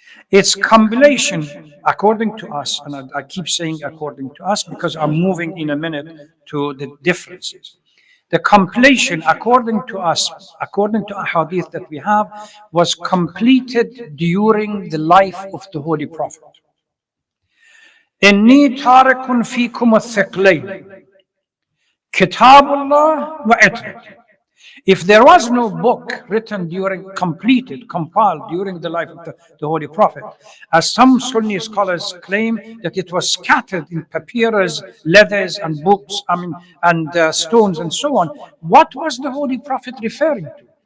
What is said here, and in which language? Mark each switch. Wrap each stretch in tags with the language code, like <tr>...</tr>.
<en>Its compilation, according to us, and I keep saying according to us because I'm moving in a minute to the differences. The compilation, according to us, according to a hadith that we have, was completed during the life of the Holy Prophet.</en> <ar>إني تارك فيكم الثقلين كتاب الله وعترة.</ar> <en>If there was no book written compiled during the life of the Holy Prophet, as some Sunni scholars claim that it was scattered in papyrus, leathers, and books, and stones, and so on, what was the Holy Prophet referring to?</en>